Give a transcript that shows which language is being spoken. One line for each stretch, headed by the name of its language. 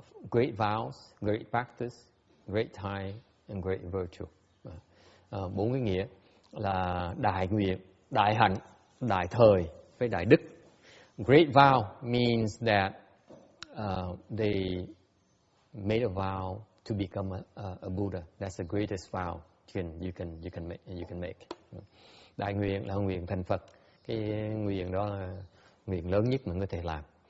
English: Great vows, great practice, great time, and great virtue.
Vietnamese: 4 cái nghĩa là đại nguyện, đại hạnh, đại thời với đại đức.
English: Great vow means that they made a vow to become a Buddha. That's the greatest vow you can make.
Vietnamese: Đại nguyện là nguyện thành Phật. Cái nguyện đó là nguyện lớn nhất mà người có thể làm.